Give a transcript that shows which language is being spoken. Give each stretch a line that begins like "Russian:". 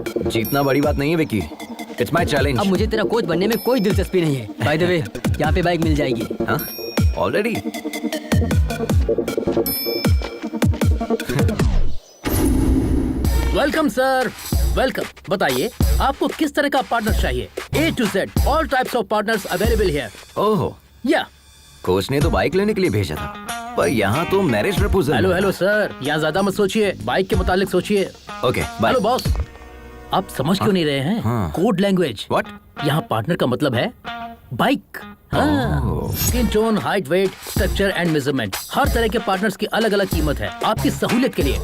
Hindi: जीतना बड़ी बात नहीं है विक्की.
English: It's my challenge.
Hindi: अब मुझे तेरा कोच बनने में कोई दिलचस्पी नहीं है.
English: by the way,
Hindi: यहाँ पे बाइक मिल जाएगी. हाँ? ऑलरेडी?
English: Welcome sir, welcome.
Hindi: बताइए आपको किस तरह का पार्टनर चाहिए?
English: A to Z, all types of partners available here. ओहो, या
Hindi: कोच ने तो बाइक लेने के लिए भेजा था, पर यहाँ तो मैरिज प्रपोजल। हेलो सर, यहाँ ज्यादा मत सोचिए, बाइक के मुतालिक सोचिए।
English: Okay bye.
Hindi: हेलो बॉस, आप समझ क्यों नहीं रहे हैं?
English: Code language. What?
Hindi: यहाँ पार्टनर का मतलब है bike. Skin tone, height, wait, structure and measurement, हर तरह के पार्टनर्स की अलग अलग कीमत है आपकी सहूलियत के लिए।